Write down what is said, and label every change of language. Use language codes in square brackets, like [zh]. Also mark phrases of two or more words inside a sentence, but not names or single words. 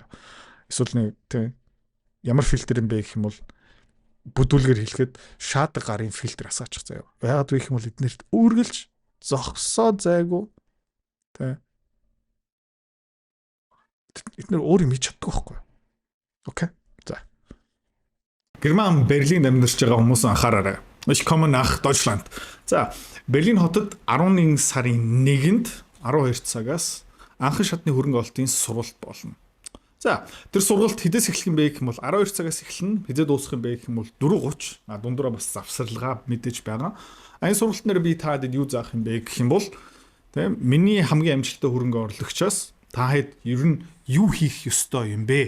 [mn] Эсвэл нэг ямар фильтр юм бэ гэх юм бол бүдүүлгээр хэлэхэд шаадаг гарын фильтр асаачих заяа. Яагаад вэ гэх юм бол эднэрт үргэлж зогсоо зайгүй эднэр өөр юм хийж чаддаг байхгүй. Окей. За. Герман Берлинд амьдарч байгаа хүмүүс анхаараарай. [de] Ich komme nach Deutschland. [mn] За, Берлин хотод 11 сарын 1-нд 12 цагаас анхан шатны хөрөнгө ололтын сургалт болно. За, тэр сургалт хэдээс эхлэх юм бэ гэх юм бол 12 цагаас эхэлнэ. Хэзээ дуусах юм бэ гэх юм бол 4:30. Дундураа бас завсарлага мэдээж байгаа. Энэ сургалтнаар би та хэд юу заах юм бэ гэх юм бол миний хамгийн амжилттай хөрөнгө оруулагчаас та хэд ер нь юу хийх ёстой юм бэ?